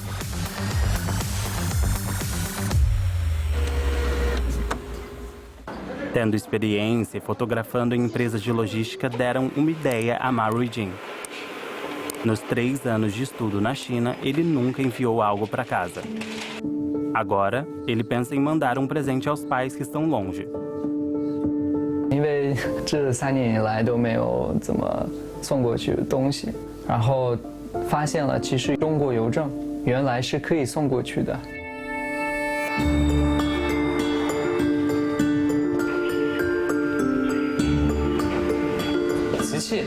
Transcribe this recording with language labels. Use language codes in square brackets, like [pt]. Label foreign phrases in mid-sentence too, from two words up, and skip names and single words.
[pt] Tendo experiência e fotografando em empresas de logística deram uma ideia a Ma Ruijin. Nos 3 anos de estudo na China, ele nunca enviou algo para casa. Agora, ele pensa em mandar um presente aos pais que estão longe. [zh] 因为这3年以来都没有怎么送过去东西，然后发现了其实中国邮政原来是可以送过去的。瓷器，